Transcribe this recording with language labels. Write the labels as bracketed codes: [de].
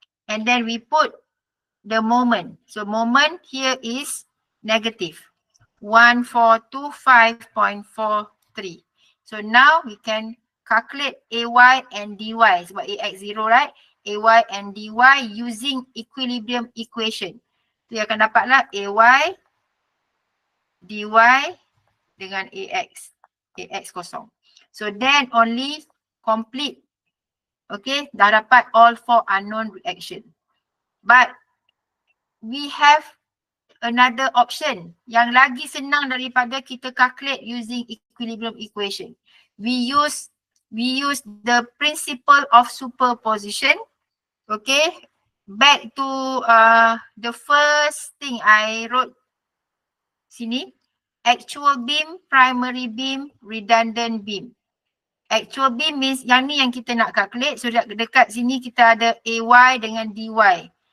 [en] And then we put the moment. So moment here is negative. 1425.43. So now we can calculate AY and DY. Sebab AX 0, right? AY and DY using equilibrium equation. So you [ms] akan dapatlah AY, DY dengan AX kosong. [en] So then only complete. Okay, [ms] dah dapat [en] all four unknown reaction. But we have another option [ms] yang lagi senang daripada kita [en] calculate using equilibrium equation. We use the principle of superposition. Okay, back to the first thing I wrote sini. Actual beam, primary beam, redundant beam. Actual beam means [ms] yang ni yang kita nak calculate. So dekat sini kita ada AY dengan DY.